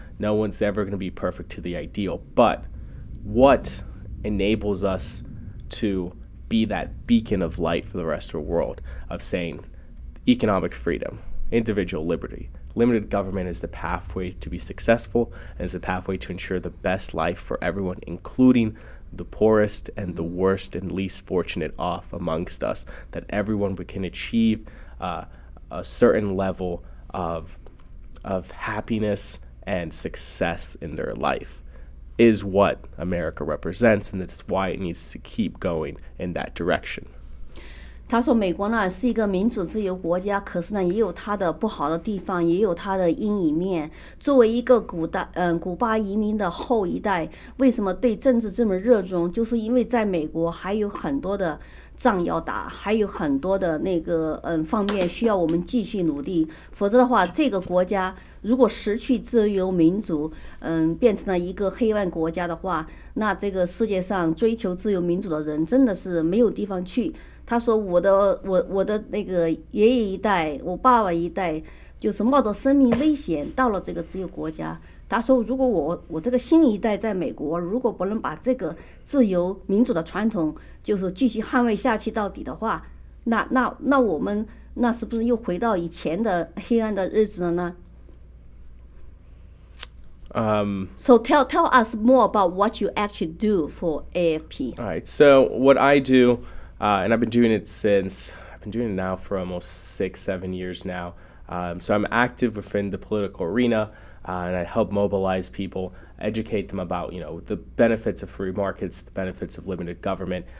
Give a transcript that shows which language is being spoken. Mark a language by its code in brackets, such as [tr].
[en] No one's ever going to be perfect to the ideal. But what enables us to be that beacon of light for the rest of the world of saying economic freedom, individual liberty, limited government is the pathway to be successful, and is a pathway to ensure the best life for everyone, including the poorest and the worst and least fortunate off amongst us, that everyone can achieve a certain level of happiness and success in their life is what America represents, and that's why it needs to keep going in that direction. [zh] 他说美国呢是一个民主自由国家，可是呢也有它的不好的地方，也有它的阴影面。作为一个古巴移民的后一代，为什么对政治这么热衷？就是因为在美国还有很多的仗要打，还有很多的那个方面需要我们继续努力，否则的话，这个国家如果失去自由民主，变成了一个黑暗国家的话，那这个世界上追求自由民主的人真的是没有地方去。他说我的那个爷爷一代，我爸爸一代，就是冒着生命危险到了这个自由国家。他说如果我这个新一代在美国，如果不能把这个自由民主的传统就是继续捍卫下去到底的话，那我们那是不是又回到以前的黑暗的日子了呢？ [en] So tell us more about what you actually do for AFP. All right. So what I do, and I've been doing it now for almost 6-7 years now. So I'm active within the political arena, and I help mobilize people, educate them about the benefits of free markets, the benefits of limited government.